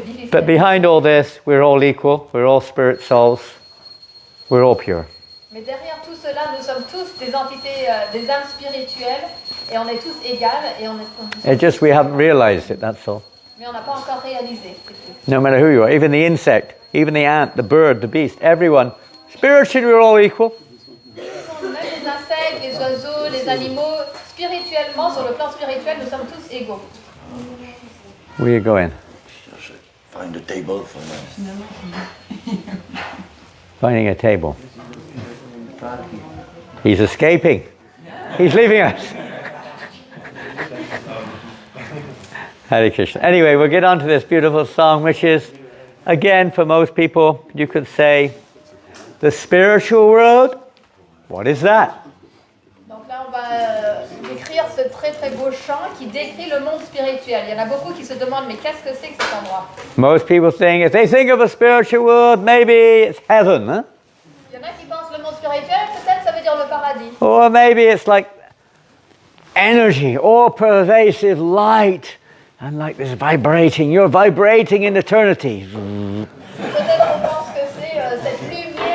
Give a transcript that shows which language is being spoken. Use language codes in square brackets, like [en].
[en] But behind all this, we're all equal. We're all spirit souls. We're all pure. [fr] Mais derrière tout cela, nous sommes tous des entités, des âmes spirituelles, et on est tous égales, et on est. [en] It's just we haven't realized it. That's all. [fr] Mais on n'a pas encore réalisé. [en] No matter who you are, even the insect, even the ant, the bird, the beast, everyone, spiritually we're all equal. [fr] Même les insectes, les oiseaux, les animaux, spirituellement, sur le plan spirituel, nous sommes tous égaux. [en] Where are you going? Find a table for us. Finding a table. He's escaping. He's leaving us. [sa] Hare Krishna. [en] Anyway, we'll get on to this beautiful song, which is, again, for most people, you could say, the spiritual world. What is that? [fr] Donc là, on va décrire ce très très beau chant qui décrit le monde spirituel. Il y en a beaucoup qui se demandent, mais qu'est-ce que c'est que cet endroit? [en] Most people think, if they think of a spiritual world, maybe it's heaven, huh? [fr] Il y en a qui pensent le monde spirituel, peut-être ça veut dire le paradis. [en] Or maybe it's like energy, all-pervasive light, and like this vibrating. You're vibrating in eternity. [fr] Peut-être on pense que c'est cette lumière.